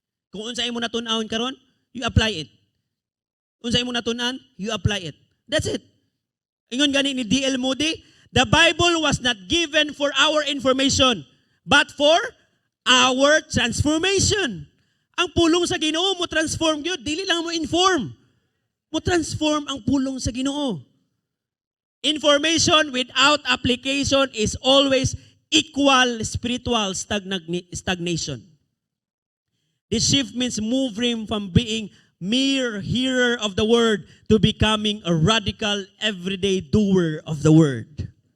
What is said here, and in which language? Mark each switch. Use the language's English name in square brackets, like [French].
[Cebuano] Kung unsay mo natun-awon karon, [English] you apply it. [Cebuano] Unsay mo natunan, [English] you apply it. That's it. [Cebuano] Ingon gani ni D.L. [English] Moody, the Bible was not given for our information, but for our transformation. [Cebuano] Ang pulong sa Ginoo mo transform gyud, dili lang mo inform. Mo transform ang pulong sa Ginoo. [English] Information without application is always equal spiritual stagnation. This shift means moving from being mere hearer of the word to becoming a radical everyday doer of the word.